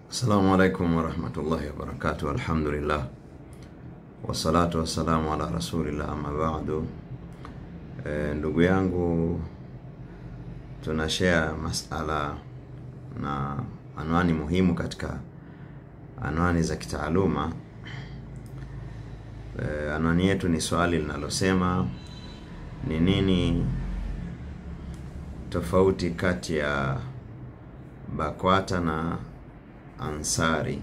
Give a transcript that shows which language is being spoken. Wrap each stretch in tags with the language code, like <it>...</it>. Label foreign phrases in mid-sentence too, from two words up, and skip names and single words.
<ar>السلام عليكم ورحمة الله وبركاته الحمد لله والصلاة والسلام على رسول الله أما بعد.</ar> <sw>Ndugu yangu, tunashare masala na anwani muhimu katika anwani za kitaaluma. Anwani yetu ni swali linalosema ni nini tofauti kati ya BAKWATA na Ansari.</sw>